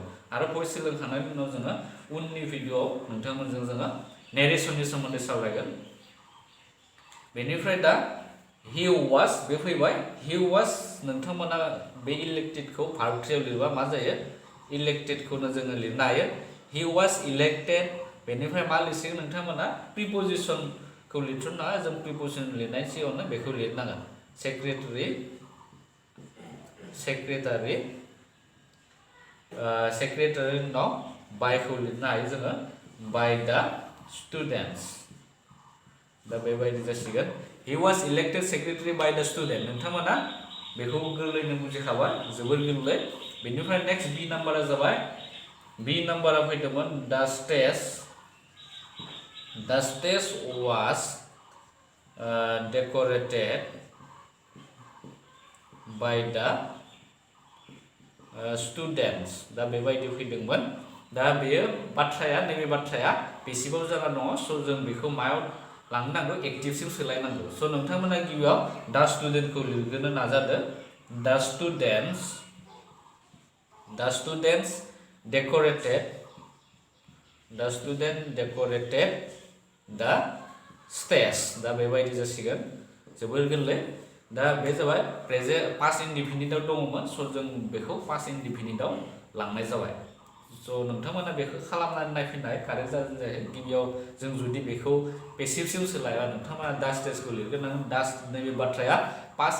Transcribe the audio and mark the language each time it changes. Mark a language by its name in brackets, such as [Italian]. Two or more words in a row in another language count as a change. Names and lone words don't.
[Bodo] आरो भइस सोलोंखांनायनि उनाव जोङो उननि भिडिअआव नोंथांमोनजों जोङो नेरेसननि सोमोन्दै सावरायगोन बेनिफ्राय दा [English] he was [Bodo] बे फैबाय [English] he was [Bodo] नोंथांमोना बे इलेक्टेडखौ [English] verb three [Bodo] लिरबा मा जायो इलेक्टेडखौनो जोङो लिरनो हायो [English] he was [Bodo] इलेक्टेड बेनिफ्राय मा लिरसिगोन नोंथांमोना प्रिपजिशनखौ लिरथ'नो नाङा जों प्रिपजिशन लिरनायनि सिगाङावनो बेखौ लिरनांगोन सेक्रेटारि उनाव बायखौ लिरनो हायो जोङो [English] by the students [Bodo] दा बेबायदि जासिगोन [English] he was elected secretary by the student [Bodo] नोंथांमोना बेखौ गोरलैनो बुजिखाबाय जोबोर गोरलै बेनिफ्राय [English] next B [Bodo] नाम्बारा जाबाय बी नाम्बारा फैदोंमोन [English] the stage was decorated by the students [Bodo] दा बेबायदि फैदोंमोन दा बेयो बाथ्राया नैबे बाथ्राया पेसिभाव जाना दङ स जों बेखौ मायाव लांनो नांगौ एक्टिभसिम सोलायनांगौ स नोंथांमोना गिबियाव दा स्टुडेन्टखौ लिरग्रोनो नाजादो दा [English] students decorated the stage [Bodo] दा बेबायदि जासिगोन जोबोर गोरलै दा बे जाबाय [English] present past indefinite [Bodo] दङमोन स जों बेखौ [English] past indefinite [Bodo] लांनाय जाबाय स नोंथांमोना बेखौ खालामनानै नायफिननाय कारेक्ट जादों जायाखै गिबियाव जों जुदि बेखौ पेसिभसिम सोलाया नोंथांमोना दा स्टेजखौ लिरग्रोनांगोन दा नैबे बाथ्राया पास्ट